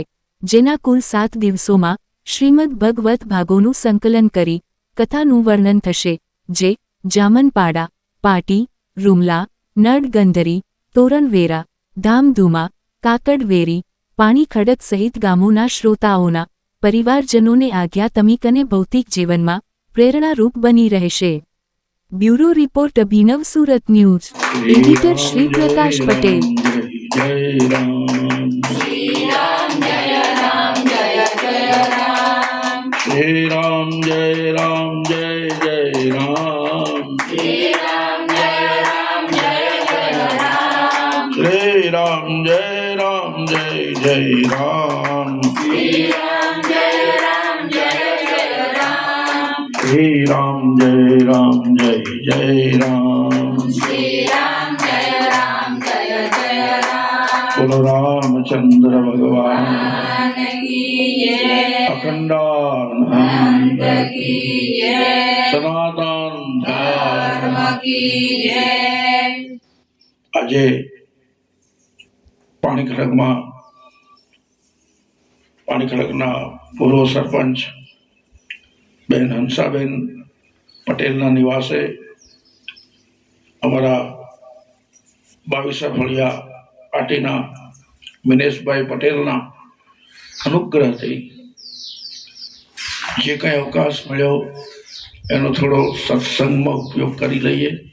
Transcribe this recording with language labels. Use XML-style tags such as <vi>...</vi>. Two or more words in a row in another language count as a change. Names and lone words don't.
<gu>જેના કુલ 7 દિવસોમાં શ્રીમદ ભગવત ભાગોનું સંકલન કરી કથાનું વર્ણન થશે, જે જામનપાડા, પાટી, રૂમલા, નડગંધરી, તોરણવેરા, ધામધુમા, કાકડવેરી, પાણી ખડક સહિત ગામોના શ્રોતાઓના પરિવારજનોને આધ્યાત્મિક અને ભૌતિક જીવનમાં પ્રેરણારૂપ બની રહેશે.</gu> <en>bureau report</en> <gu>અભિનવ સુરત ન્યૂઝ. એડિટર શ્રી પ્રકાશ પટેલ.</gu> <hi>जय राम, जय राम, जय जय राम. जय राम, जय राम, जय जय राम. जय राम, जय राम, जय जय राम. जय राम, जय राम, जय जय राम. जय राम, जय राम, जय जय राम. जय राम, जय राम, जय जय राम. बोलो रामचंद्र भगवान अखंडानंद की जय, सनातन धर्म की जय.</hi> <gu>આજે પાણીખડકના પૂર્વ સરપંચ બેન હંસાબેન પટેલના નિવાસે અમારા બાવીસા ફળિયા પાટીના મિનેશભાઈ પટેલના અનુગ્રહથી જે કંઈ અવકાશ મળ્યો એનો થોડો સત્સંગમાં ઉપયોગ કરી લઈએ.</gu>